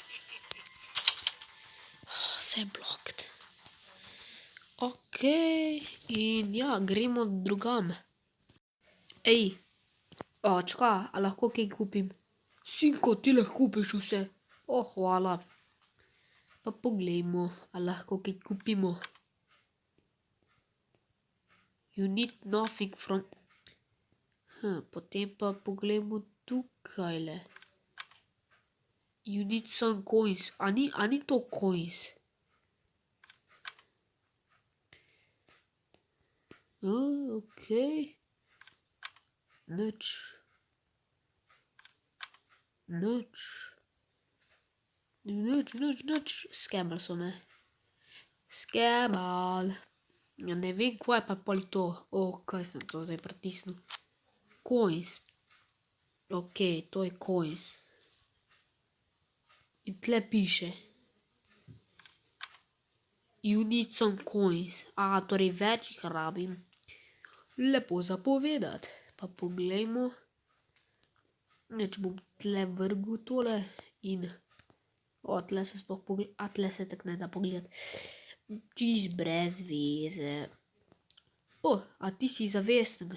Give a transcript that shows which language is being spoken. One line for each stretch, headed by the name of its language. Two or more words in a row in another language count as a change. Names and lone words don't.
Slovenian: Vse je blocked. Ok, in ja, gremo drugam. Ej, čakaj, a lahko kaj kupim? Sinko, ti lahko kupiš vse. Hvala. Pa poglejmo, a lahko kaj kupimo.
English: You need nothing from...
Slovenian: Potem pa poglejmo tukajle.
English: You need some coins.
Slovenian: A ni to
English: coins?
Slovenian: Ok. Nič. Skemal so me. Skemal. Ja, ne vem, kaj je pa pol to. Kaj sem to zdaj pritisnil? Coins. Ok, to je coins. In tle piše.
English: You need some coins.
Slovenian: Torej več jih rabim. Lepo zapovedati. Pa poglejmo. Če bom tle vrgel tole in... tle se sploh tle se tak ne da pogledati. Čist brez veze. A ti si zavesten.